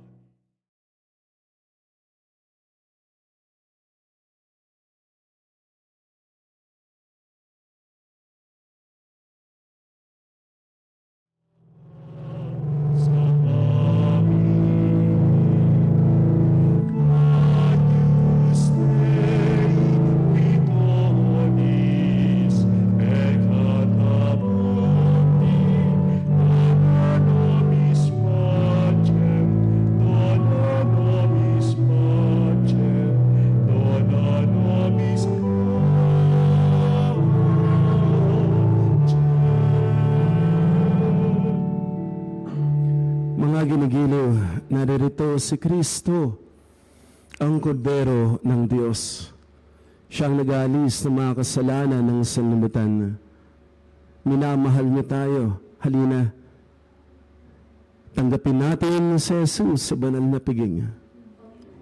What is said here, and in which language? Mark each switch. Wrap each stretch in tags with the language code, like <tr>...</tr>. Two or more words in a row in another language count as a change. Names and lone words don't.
<tl>Sa amin,</tl> <la>Agnus Dei, Vitoris, peccata mundi, dona nobis pacem, dona nobis pacem, dona nobis pacem.</la> <tl>Mga ginigiliw, naririto si Kristo, ang kordero ng Diyos. Siyang nag-aalis ng mga kasalanan ng sanlibutan. Minamahal niya tayo. Halina, tanggapin natin si Jesus sa banal na piging.</tl>